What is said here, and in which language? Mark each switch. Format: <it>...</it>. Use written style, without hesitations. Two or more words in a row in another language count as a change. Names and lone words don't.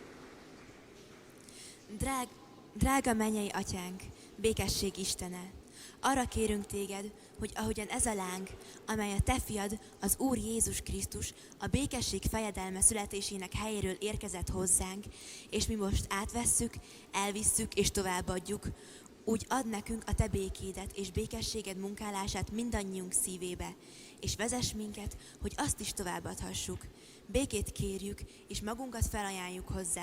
<hu>Drága mennyei atyánk, békesség Istene! Arra kérünk téged, hogy ahogyan ez a láng, amely a te fiad, az Úr Jézus Krisztus, a békesség fejedelme születésének helyéről érkezett hozzánk, és mi most átvesszük, elvisszük és továbbadjuk, úgy add nekünk a te békédet és békességed munkálását mindannyiunk szívébe, és vezess minket, hogy azt is továbbadhassuk. Békét kérjük, és magunkat felajánljuk hozzá.</hu>